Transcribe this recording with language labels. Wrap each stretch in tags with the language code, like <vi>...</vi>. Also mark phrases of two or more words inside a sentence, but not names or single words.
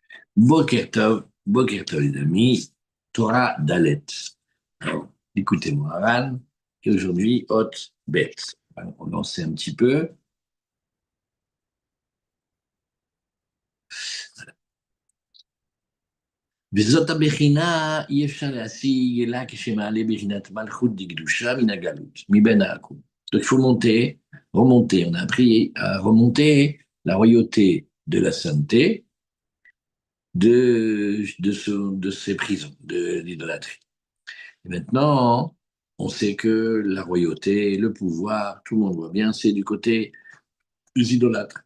<he>בוקר טוב,</he> <fr>les amis,</fr> <he>תורה דלת.</he> <fr>Alors, écoutez-moi, Aran, et aujourd'hui,</fr> <he>אות בית.</he> <fr>Alors, on en sait un petit peu.</fr> <he>וזאת הבחינה אי אפשר להשיג אלא כשמעלה בחינת מלכות דקדושה מן הגלות, מבין העכו"ם.</he> <fr>Donc il faut remonter. On a appris à remonter la royauté de la sainteté de ces prisons, de l'idolâtrie. Et maintenant, on sait que la royauté, le pouvoir, tout le monde voit bien, c'est du côté des idolâtres.</fr>